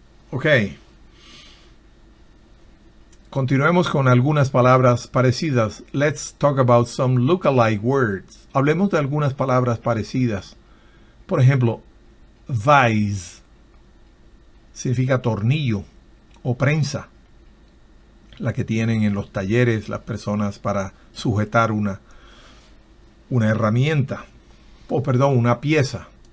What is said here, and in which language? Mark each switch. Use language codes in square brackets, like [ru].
[es] Ok. Continuemos con algunas palabras parecidas. [en] Let's talk about some lookalike words. [es] Hablemos de algunas palabras parecidas. Por ejemplo, vise significa tornillo o prensa, la que tienen en los talleres las personas para sujetar una herramienta, una pieza.